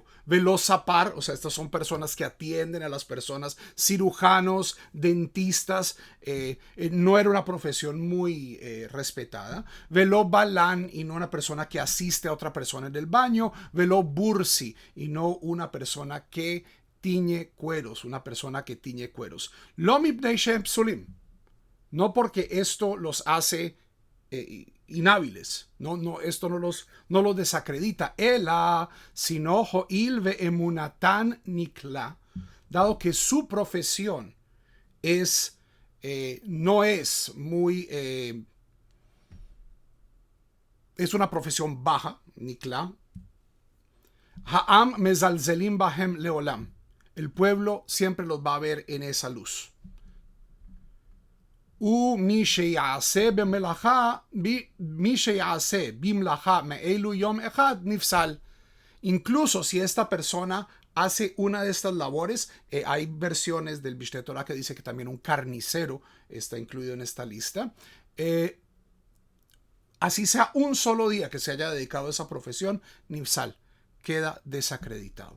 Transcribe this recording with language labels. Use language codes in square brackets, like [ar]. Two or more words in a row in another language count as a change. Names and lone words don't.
[es] Velozapar, o sea, estas son personas que atienden a las personas, cirujanos, dentistas, no era una profesión muy respetada. [he] ולא בלן, [es] y no una persona que asiste a otra persona en el baño. [he] ולא בורסי, [es] y no una persona que tiñe cueros, una persona que tiñe cueros. [he] לא מפני שהם פסולים, [es] no porque esto los hace inhábiles. Esto no los desacredita. Ela, sino [he] הואיל ואומנותן נקלה, [es] dado que su profesión no es muy, es una profesión baja, nikla. [he] העם מזלזלים בהם לעולם. [es] El pueblo siempre los va a ver en esa luz. [he] ומי שיעשה במלאכה מאלו יום אחד נפסל. [es] Incluso si esta persona hace una de estas labores, hay versiones del Mishneh Torah que dice que también un carnicero está incluido en esta lista. Así sea un solo día que se haya dedicado a esa profesión, nifsal, queda desacreditado.